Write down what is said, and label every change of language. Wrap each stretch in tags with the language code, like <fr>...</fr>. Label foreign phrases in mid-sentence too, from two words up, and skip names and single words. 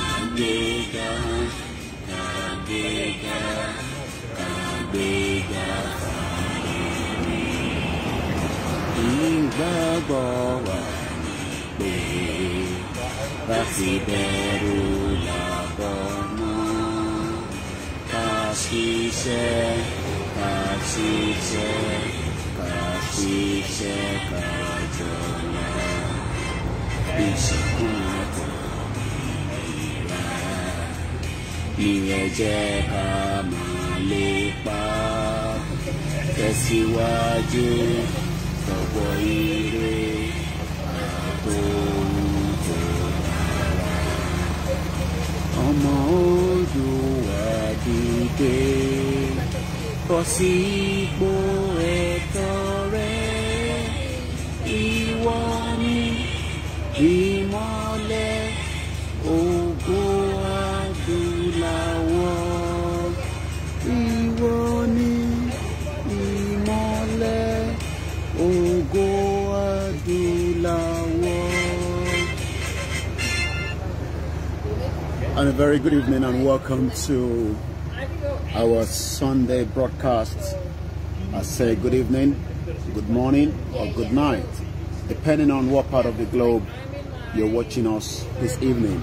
<yo>Igboho pe Basiberu labomo kasise kajola isikuko iyeje kamalepa tẹ̀síwájú ọ̀pọ̀ ire àtòhùntò ọmọ Oòduà dìde bọ́ sí ipò ẹ̀tọ́ rẹ ìwọ ni ìmọ́lẹ̀ ògo adúláwọ̀ ìwọ ni ìmọ́lẹ̀ ògo adúláwọ̀.</yo> <en>And a very good evening and welcome to our Sunday broadcast. I say good evening, good morning or good night, depending on what part of the globe you're watching us this evening.</en>